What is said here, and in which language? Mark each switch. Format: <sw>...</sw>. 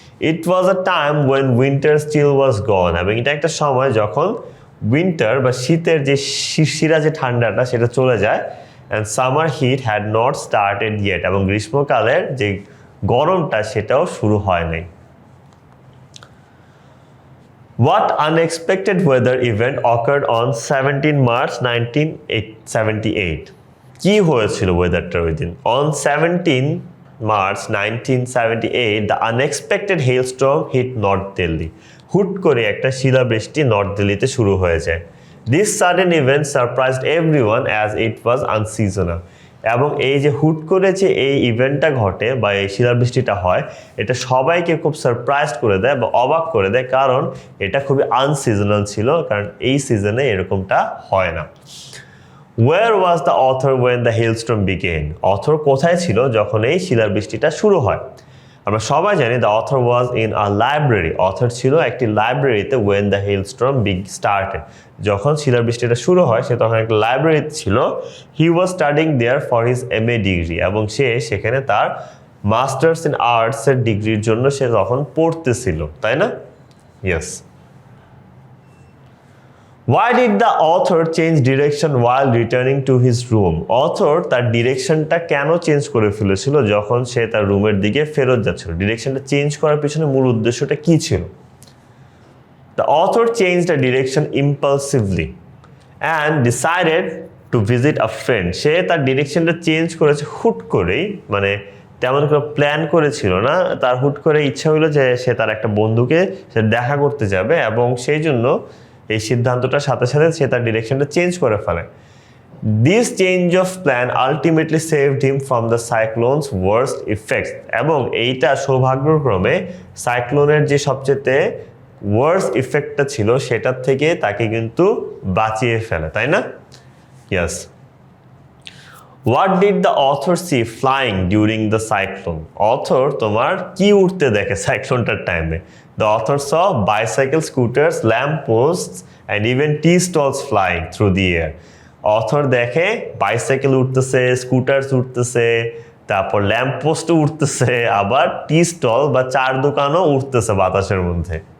<en>it was a time when winter still was gone,</en> <bn>এবং এটা একটা সময় যখন উইন্টার বা শীতের যে শিরশিরা যে ঠান্ডাটা সেটা চলে যায়,</bn> <en>and summer heat had not started yet,</en> <bn>এবং গ্রীষ্মকালের যে গরমটা সেটাও শুরু হয় নাই।</bn> <en>What unexpected weather event occurred on 17 March 1978?</en> <bn>কি হয়েছিল ওয়েদারটার ওই দিন?</bn> <en>On 17 March 1978, the unexpected hailstorm hit North Delhi.</en> <bn>হুট করে একটা শিলাবৃষ্টি নর্থ দিল্লিতে শুরু হয়ে যায়।</bn> <en>This sudden event surprised everyone as it was unseasonal.</en> <bn>এবং এই যে হুট করে যে এই ইভেন্টটা ঘটে বা এই শিলাবৃষ্টিটা হয়, এটা সবাইকে খুব সারপ্রাইজ করে দেয় বা অবাক করে দেয়, কারণ এটা খুবই আনসিজনাল ছিল, কারণ এই সিজনে এরকমটা হয় না।</bn> <en>Where was the author when the hailstorm began?</en> <bn>Author কোথায় ছিল যখন এই শিলাবৃষ্টিটা শুরু হয়? আমরা সবাই জানি</bn> <en>the author was in a library.</en> <bn>Author ছিল একটি লাইব্রেরিতে</bn> <en>when the hailstorm started.</en> <bn>যখন শিলাবৃষ্টিটা শুরু হয় সে তখন একটা লাইব্রেরিতে ছিল।</bn> <en>He was studying there for his MA degree,</en> <bn>এবং সে সেখানে তার মাস্টার্স ইন আর্টস এর ডিগ্রির জন্য সে তখন পড়তেছিল, তাই না? Yes.</bn> <en>Why did the author change direction while returning to his room?</en> <bn>Author তার ডিরেকশনটা কেন চেঞ্জ করে ফেলেছিল যখন সে তার রুমের দিকে ফেরত যাচ্ছিল? ডিরেকশনটা চেঞ্জ করার পিছনে মূল উদ্দেশ্যটা কি ছিল?</bn> <en>The author changed the direction impulsively and decided to visit a friend.</en> <bn>সে তার ডিরেকশনটা চেঞ্জ করেছে হুট করেই, মানে তেমন করে প্ল্যান করেছিল না, তার হুট করে ইচ্ছা হলো যে সে তার একটা বন্ধুকে সে দেখা করতে যাবে, এবং সেই জন্য এই সিদ্ধান্তটার সাথে সাথে সে তার ডিরেকশনটা চেঞ্জ করে ফেলে।</bn> <en>This change of plan ultimately saved him from the cyclone's worst effects.</en> <bn>এবং এইটা সৌভাগ্যক্রমে সাইক্লোনের যে সবচেয়ে ওয়ার্স্ট ইফেক্টটা ছিল সেটার থেকে তাকে কিন্তু বাঁচিয়ে ফেলে, তাই না?</bn> <en>Yes. What did the author see flying during the cyclone?</en> <bn>Author তোমার কি উঠতে দেখে সাইক্লোনটার টাইমে?</bn> <en>The author saw bicycle scooters, lamp posts and even tea stalls flying through the air.</en> <bn>Author দেখে বাইসাইকেল উঠতেছে, স্কুটার্স উঠতেছে, তারপর ল্যাম্প পোস্টও উঠতেছে, আবার টি স্টল বা চার দোকানও উঠতেছে বাতাসের মধ্যে।</bn>